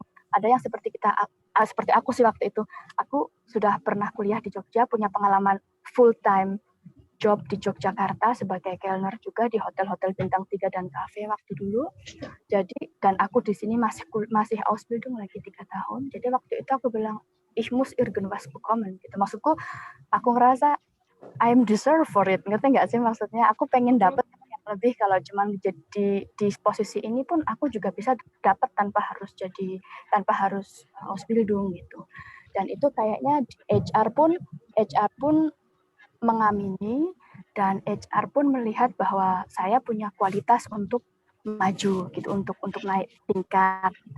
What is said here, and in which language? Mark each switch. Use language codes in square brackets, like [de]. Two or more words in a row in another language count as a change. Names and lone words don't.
[id] Ada yang seperti seperti aku sih waktu itu. Aku sudah pernah kuliah di Jogja, punya pengalaman [en] full time job [id] di Yogyakarta sebagai kelner juga di hotel-hotel bintang 3 dan kafe waktu dulu. Jadi dan aku di sini masih Ausbildung lagi 3 tahun. Jadi waktu itu aku bilang, [de] ich muss irgendwas bekommen gitu. [id] Maksudku aku ngerasa [en] I'm deserve for it. [id] Ngerti nggak sih maksudnya? Aku pengen dapat yang lebih, kalau cuma jadi di posisi ini pun aku juga bisa dapat tanpa harus Ausbildung gitu. Dan itu kayaknya HR pun mengamini dan HR pun melihat bahwa saya punya kualitas untuk maju gitu, untuk naik tingkat gitu.